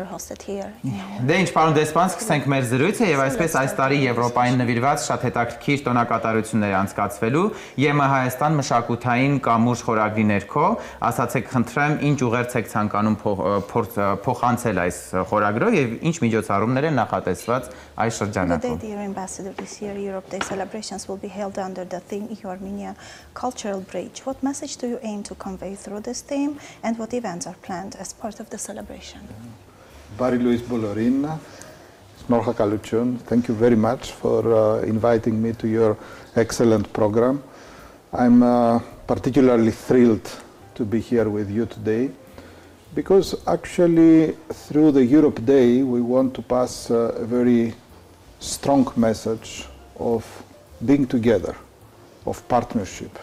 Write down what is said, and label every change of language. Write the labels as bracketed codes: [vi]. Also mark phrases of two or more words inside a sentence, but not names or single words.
[hy] Դե ինչ, պարոն դեսպան, սկսենք մեր զրույցը եւ այսպես այս տարի Եվրոպային նվիրված շատ հետաքրքիր տոնակատարություններ անցկացվելու ԵՄ Հայաստան մշակութային կամուրջ խորագրի ներքո, ասացեք խնդրեմ, ինչ ուղերձ եք ցանկանում փոխանցել այս խորագրով եւ ինչ միջոցառումներ են նախատեսված այս շրջանակում։ [en] Dear Ambassador, this year Europe Day celebrations will be held under the theme EU Armenia Cultural Bridge. What message do you aim to convey through this theme and what events are planned as part of the celebration? [hy] Բարի լույս բոլորին։ Շնորհակալություն. [en] Thank you very much for inviting me to your excellent program. I'm particularly thrilled to be here with you today because actually through the Europe Day we want to pass a very strong message of being together, of partnership.